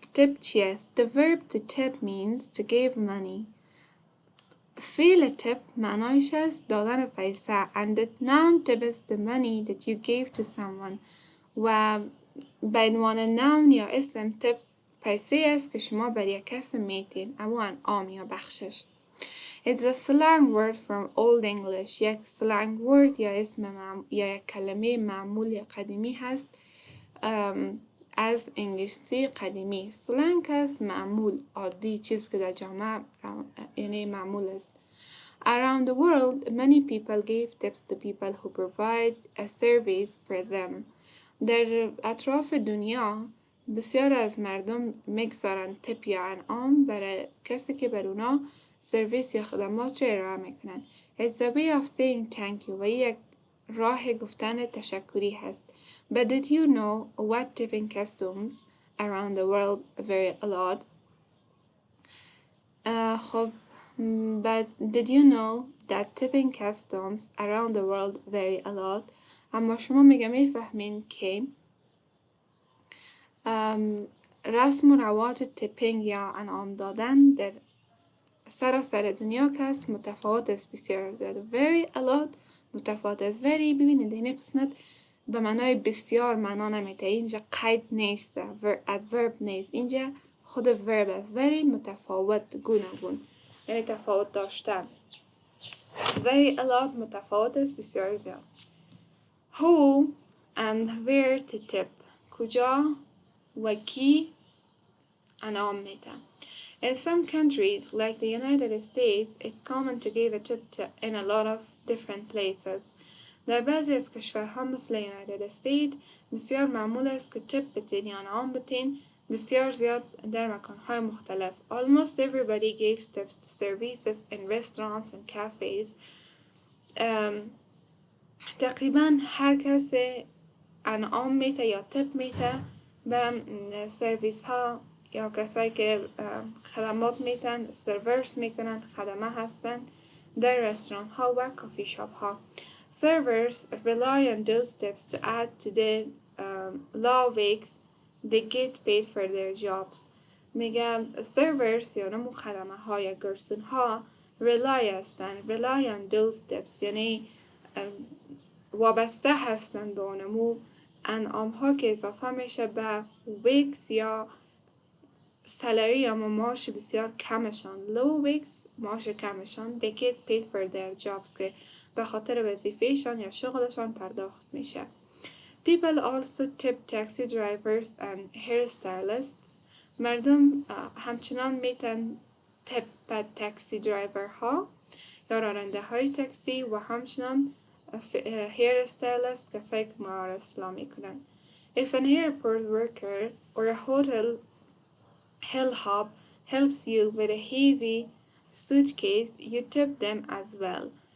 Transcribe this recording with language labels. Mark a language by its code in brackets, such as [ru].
[en] Tip [fa] چیست؟ [en] The verb to tip means to give money. [fa] فعل tip معنایش است دادن پیسه [en] and the noun tip is the money that you gave to someone [fa] و به عنوان noun یا اسم tip پیسه است که شما بر یک کس میتین اما انعام یا بخشش. [en] It's a slang word from Old English. [fa] یک slang word یا اسم یا یک کلمه معمول یا قدیمی هست از انگلیسی قدیمی. slang است معمول عادی چیز که در جامعه یعنی معمول است. [en] Around the world, many people give tips to people who provide a service for them. [fa] در اطراف دنیا بسیار از مردم میگذارن تپ یا انعام برای کسی که بر اونا سرویس یا خدمات رو ارائه میکنن. [en] It's a way of saying thank you [fa] و یک راه گفتن تشکری هست. [en] But did you know what tipping customs around the world vary a lot? خب But did you know that tipping customs around the world vary a lot? [fa] اما شما میفهمین که رسم و رواج تیپینگ یا انعام دادن در سراسر دنیا که است متفاوت است بسیار زیاد. [en] Very a lot [fa] متفاوت است. Very ببینید این قسمت به معنای بسیار معنا نمیده. اینجا قید نیست. adverb نیست. اینجا خود verb است. Very متفاوت گوناگون یعنی تفاوت داشتن. [en] Very a lot [fa] متفاوت است بسیار زیاد. [en] Who and where to tip [fa] کجا و کی انعام میده. [en] In some countries, like the United States, it's common to give a tip in a lot of different places. [fa] در بعضی از کشورها مثل United States بسیار معمول است که تip بتین یا انعام بتین بسیار زیاد در مکانهای مختلف. [en] Almost everybody gives tips to services in restaurants and cafes. [fa] تقریبا هر کسی انعام میده یا تپ میده به سرویس ها یا کسایی که خدمات میتن سرورس میکنن خدمه هستن در رستوران ها و کافی شاپ ها. [en] Servers rely on those tips to add to the law weeks they get paid for their jobs. [fa] میگم servers یا نمو خدمه ها یا گرسون ها rely هستن. [en] Rely on those tips [fa] یعنی وابسته هستن به اونمو انعام ها که اضافه میشه به ویکس یا سالری یا معاش بسیار کمشان. [en] Low weeks [fa] معاش کمشان. [en] They get paid for their jobs [fa] که به خاطر وظیفهشان یا شغلشان پرداخت میشه. [en] People also tip taxi drivers and hairstylists. [fa] مردم همچنان میتن تپ به تاکسی درایور ها یا راننده های تاکسی و همچنان hairstylist کسایی که موها را اصلاح میکنن. [en] If an airport worker or a hotel hop helps you with a heavy suitcase, you tip them as well.